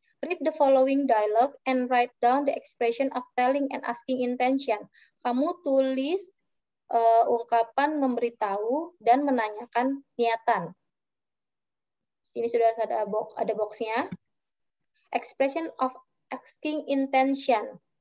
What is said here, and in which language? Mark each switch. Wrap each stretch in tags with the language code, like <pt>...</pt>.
<en>Read the following dialogue and write down the expression of telling and asking intention.</en> <id>Kamu tulis ungkapan memberitahu dan menanyakan niatan. Ini sudah ada boxnya.</id> <en>Expression of asking intention.</en>